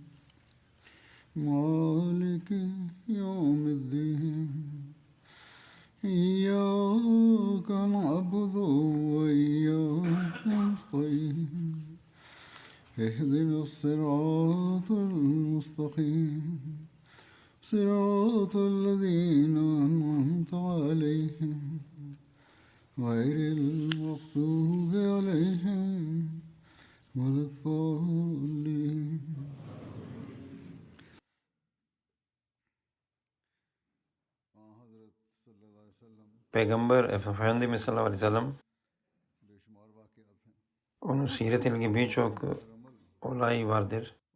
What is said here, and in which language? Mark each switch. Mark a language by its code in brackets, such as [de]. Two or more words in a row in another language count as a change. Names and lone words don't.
[ar] مالك يوم الدين إياك نعبد وإياك نستعين اهدنا الصراط المستقيم صراط الذين أنعمت عليهم غير المغضوب عليهم ولا الضالين. [tr] Peygamber Efendimiz [ar] صلى الله عليه وسلم [tr] onun siretindeki birçok olay vardır.